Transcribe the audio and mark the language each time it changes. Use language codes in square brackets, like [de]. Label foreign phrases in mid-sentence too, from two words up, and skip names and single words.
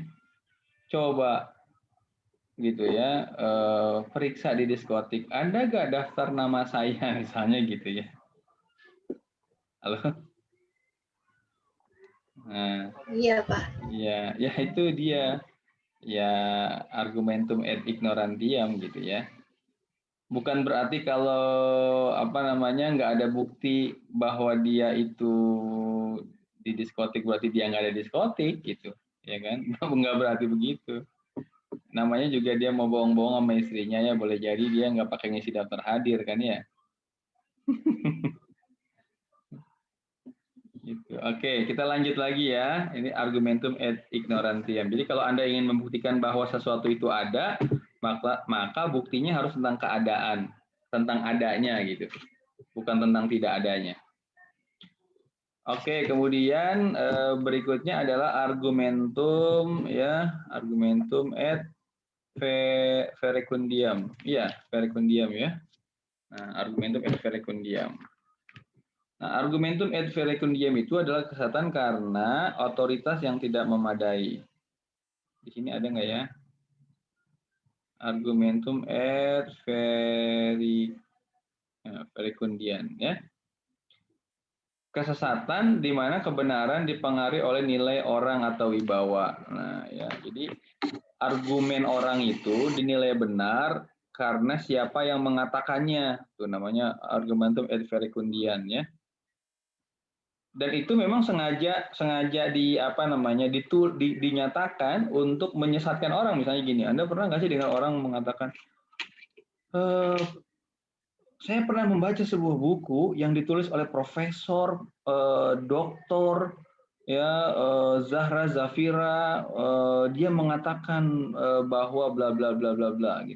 [id] Coba gitu ya, periksa di diskotik. Ada nggak daftar nama saya misalnya gitu ya. Halo? Nah, Iya, Pak. ya itu dia. Ya [la] argumentum et ignorantiam [id] gitu ya. Bukan berarti kalau apa namanya nggak ada bukti bahwa dia itu di diskotik berarti dia nggak ada diskotik gitu, ya kan? Nggak berarti begitu. Namanya juga dia mau bohong-bohong sama istrinya ya, boleh jadi dia nggak pakai ngisi daftar hadir kan ya. Gitu. Oke, kita lanjut lagi ya. Ini [la] argumentum et ignorantiam. [id] Jadi kalau Anda ingin membuktikan bahwa sesuatu itu ada, maka buktinya harus tentang keadaan, tentang adanya gitu. Bukan tentang tidak adanya. Oke, kemudian berikutnya adalah argumentum ya, [la] argumentum et verecundiam. [id] Iya, verecundiam ya. Nah, [la] argumentum et verecundiam. [id] Nah, [la] argumentum et verecundiam [id] itu adalah kesesatan karena otoritas yang tidak memadai. Di sini ada nggak ya? [la] Argumentum et verecundiam ya. [id] Kesesatan di mana kebenaran dipengaruhi oleh nilai orang atau wibawa. Nah, ya, jadi argumen orang itu dinilai benar karena siapa yang mengatakannya. Itu namanya [la] argumentum et verecundiam [id] ya. Dan itu memang sengaja dinyatakan untuk menyesatkan orang. Misalnya gini, Anda pernah nggak sih dengar orang mengatakan, saya pernah membaca sebuah buku yang ditulis oleh profesor, doktor, ya Zahra Zafira, dia mengatakan bahwa bla bla bla bla bla gitu.